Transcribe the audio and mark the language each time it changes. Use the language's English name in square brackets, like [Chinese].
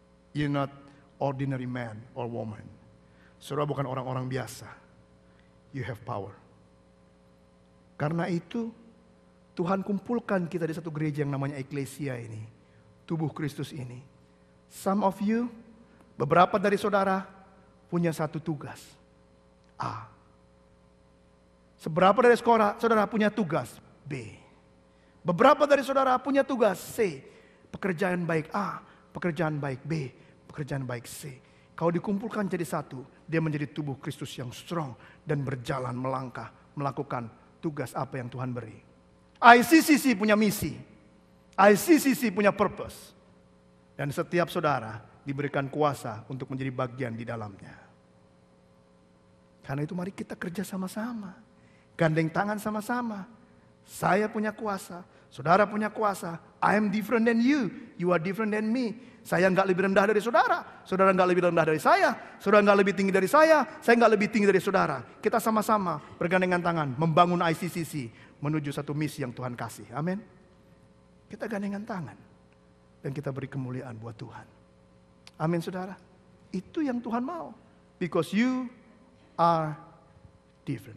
[English] You're not ordinary man or woman. [Indonesian] Saudara bukan orang-orang biasa. [English] You have power. [Indonesian] Karena itu Tuhan kumpulkan kita di satu gereja yang namanya eklesia ini. Tubuh Kristus ini. [English] Some of you, [Indonesian] beberapa dari saudara punya satu tugas. A. Seberapa dari saudara punya tugas? B. Beberapa dari saudara punya tugas C. Pekerjaan baik A, pekerjaan baik B, pekerjaan baik C. Kalau dikumpulkan jadi satu, dia menjadi tubuh Kristus yang strong dan berjalan melangkah, melakukan tugas apa yang Tuhan beri. ICCC punya misi. ICCC punya purpose. Dan setiap saudara diberikan kuasa untuk menjadi bagian di dalamnya. Karena itu mari kita kerja sama-sama. Gandeng tangan sama-sama. Saya punya kuasa, saudara punya kuasa. [English] I am different than you, you are different than me. [Indonesian] Saya nggak lebih rendah dari saudara, saudara nggak lebih rendah dari saya, saudara nggak lebih tinggi dari saya nggak lebih tinggi dari saudara. Kita sama-sama bergandengan tangan membangun ICCC menuju satu misi yang Tuhan kasih. Amin. Kita gandengan tangan dan kita beri kemuliaan buat Tuhan. Amin saudara. Itu yang Tuhan mau. [English] Because you are different.